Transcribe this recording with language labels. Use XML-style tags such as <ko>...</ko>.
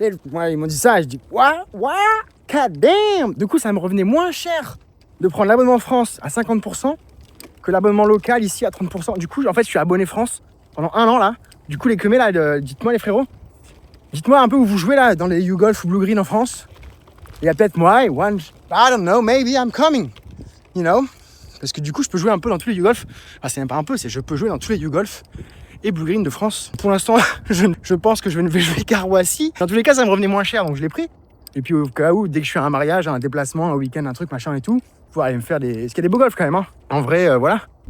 <fr>Moi, ils m'ont dit ça, je dis,</fr> <en>what, god damn.</en> <fr>Du coup, ça me revenait moins cher de prendre l'abonnement France à 50% que l'abonnement local ici à 30%. Du coup, en fait, je suis abonné France pendant 1 an, là. Du coup, les queumés, là, dites-moi les frérots, dites-moi un peu où vous jouez là, dans les YouGolf ou Blue Green en France. Il y a peut-être moi,</fr> <en>I don't know, maybe I'm coming, you know.</en> <fr>Parce que du coup, je peux jouer un peu dans tous les YouGolf. Enfin, c'est même pas un peu, c'est je peux jouer dans tous les YouGolf et Blue Green de France. Pour l'instant, je pense que je vais jouer Karouassi. Dans tous les cas, ça me revenait moins cher, donc je l'ai pris. Et puis au cas où, dès que je suis à un mariage, un déplacement, un week-end, un truc, machin et tout, pouvoir aller me faire des... Parce qu'il y a des beaux golfs quand même, hein. En vrai, voilà.</fr>